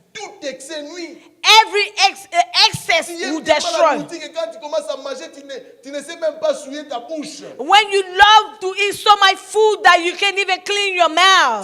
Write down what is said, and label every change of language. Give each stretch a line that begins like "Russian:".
French: Tout excès nuit.
English: Every excess will destroy.
French: Quand tu commences à manger, tu ne sais même pas souiller ta bouche.
English: When you love to eat so much food that you can't even clean your mouth.